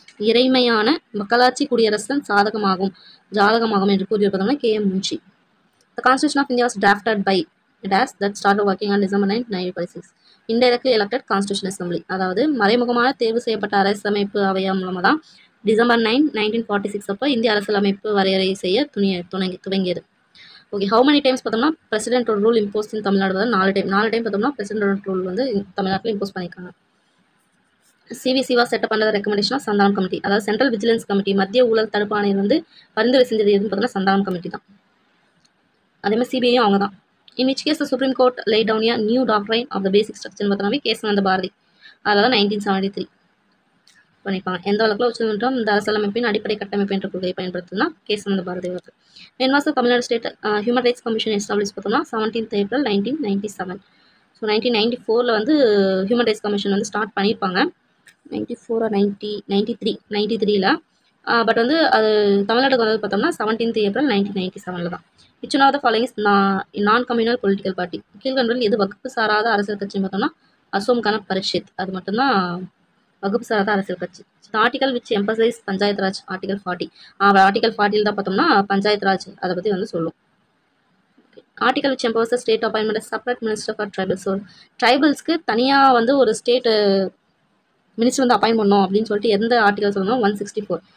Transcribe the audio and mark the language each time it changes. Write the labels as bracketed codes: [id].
[ta] இறைமையான மக்களாட்சி குடியரசன் ஜாதகமாகும் என்று கூறியிருப்பதான K.M. Munshi. [en] The Constitution of India was drafted by that started working on December 9, 1946. Indirectly elected Constitutional Assembly. [ta] அதாவது மறைமுகமான தேர்வு செய்யப்பட்ட அரசமைப்பு அவையம் மூலமாக தான் December 9, 1946 அப்போ இந்திய அரசியலமைப்பு வரையறை செய்ய துவங்கியது. ஓகே, ஹவு மெனி டைம்ஸ் பார்த்தோம்னா பிரசிடென்ட் ரூல் இம்போஸ் இன் தமிழ்நாடு வந்து 4 டைம் பார்த்தோம்னா பிரசிடென்ட் ரூல் வந்து தமிழ்நாட்டில் இம்போஸ் பண்ணியிருக்காங்க. [en] CVC was set up under the recommendation of Santhanam committee. [ta] அதாவது சென்ட்ரல் விஜிலன்ஸ் கமிட்டி, மத்திய ஊழல் தடுப்பு ஆணையம் வந்து பரிந்துரை செஞ்சது எதுன்னு பார்த்தோம்னா சந்தானம் கமிட்டி தான். அதே மாதிரி CBIயும் அவங்க தான். [en] In which case the Supreme Court laid down a new doctrine of the basic structure பார்த்தோம்னா கேசவனந்த பாரதி. [ta] அதில் 1973 பண்ணியிருப்பாங்க. எந்த வழக்கில் உச்சநீதிமன்றம் இந்த அரசியலமைப்பின் அடிப்படை கட்டமைப்பு என்ற கொள்கையை பயன்படுத்தினா கேசவனந்த பாரதி வழக்கு. [en] When was the Tamil State Human Rights Commission established பார்த்தோம்னா 17th April 1997. [ta] ஸோ 1994 வந்து ஹியூமன் ரைட்ஸ் கமிஷன் வந்து ஸ்டார்ட் பண்ணியிருப்பாங்க. 94 or 93ல பட் வந்து அது தமிழ்நாட்டுக்கு வந்தது பார்த்தோம்னா 17th April 1997 தான். [en] Which one of the following is non-communal political party? [ta] கீழ்கண்டதில் எது வகுப்பு சாராத அரசியல் கட்சின்னு பார்த்தோம்னா அசோம் கன பரிஷத், அது மட்டும்தான் வகுப்பு சாராத அரசியல் கட்சி. [en] article which emphasize panchayat raj, [ta] article 40. Article 40 தான் பார்த்தோம்னா பஞ்சாயத் ராஜ் அதை பற்றி வந்து சொல்லும். [en] Article which empowers state appointment separate minister for tribals. [ta] So ட்ரைபல்ஸ்க்கு தனியாக வந்து ஒரு ஸ்டேட் மினிஸ்டர் வந்து அப்பாயின் பண்ணோம் அப்படின்னு சொல்லிட்டு எந்த ஆர்டிகல் சொல்லணும் 164.